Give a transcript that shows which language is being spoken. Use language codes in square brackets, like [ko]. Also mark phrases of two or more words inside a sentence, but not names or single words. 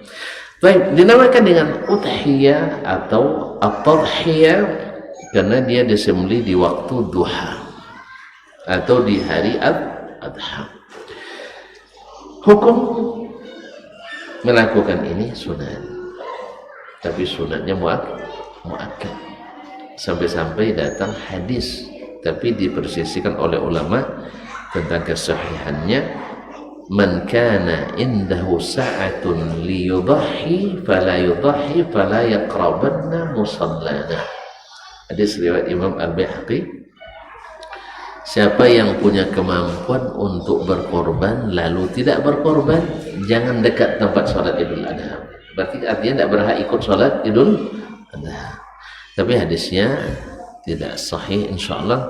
[id] Baik, dinamakan dengan udhiyah atau at-tadhiyah karena dia disembelih di waktu duha atau di hari adha. Hukum melakukan ini sunat, tapi sunatnya muakkad. Sampai-sampai datang hadis, tapi dipersisikan oleh ulama tentang kesahihannya. [ar] من كان عنده سعة ليضحي فلا يضحي فلا يقربن مصلانا. [id] Hadis riwayat Imam Al-Baihaqi. Siapa yang punya kemampuan untuk berkorban lalu tidak berkorban, jangan dekat tempat salat Idul Adha. Berarti artinya tidak berhak ikut salat Idul Adha. Tapi hadisnya tidak sahih insyaallah.